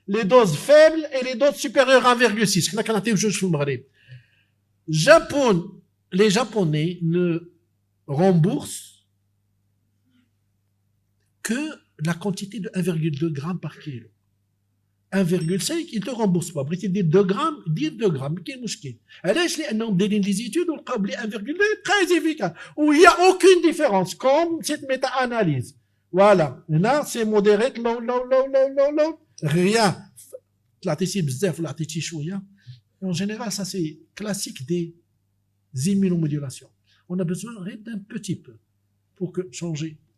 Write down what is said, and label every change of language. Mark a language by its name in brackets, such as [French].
[French] Les doses faibles et les doses supérieures à 1,6. Les Japonais ne remboursent que la quantité de 1,2 grammes par kilo. 1,5, ils ne te remboursent pas. Bref, 2 grammes, 2 grammes. Quel mouchkil. [Arabic] علاش لأنهم دايرين [French] des études [Arabic] ولقاو بلي 1,2 [French] très efficace. Où il n'y a aucune différence, comme cette méta-analyse. Voilà. Là, c'est modéré, low. Rien. [Arabic] طلعتي بزاف ولا عطيتي شويه. [French] En général, ça c'est classique des immunomodulations. On a besoin d'un petit peu pour que changer.